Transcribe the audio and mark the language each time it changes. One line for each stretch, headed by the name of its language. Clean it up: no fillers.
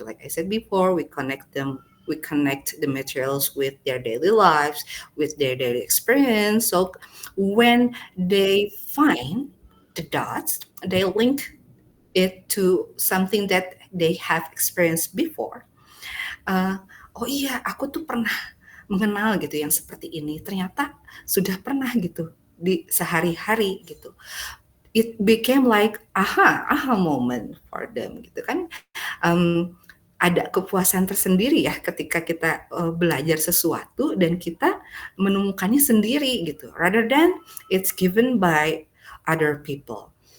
English: Like I said before, we connect the materials with their daily lives, with their daily experience. So when they find the dots, they link it to something that they have experienced before.
Indonesian: Uh, oh iya, aku tuh pernah mengenal gitu yang seperti ini. Ternyata sudah pernah gitu di sehari-hari gitu.
English: It became like aha moment for them gitu kan.
Indonesian: Ada kepuasan tersendiri ya ketika kita belajar sesuatu dan kita menemukannya sendiri gitu,
English: rather than it's given by other people.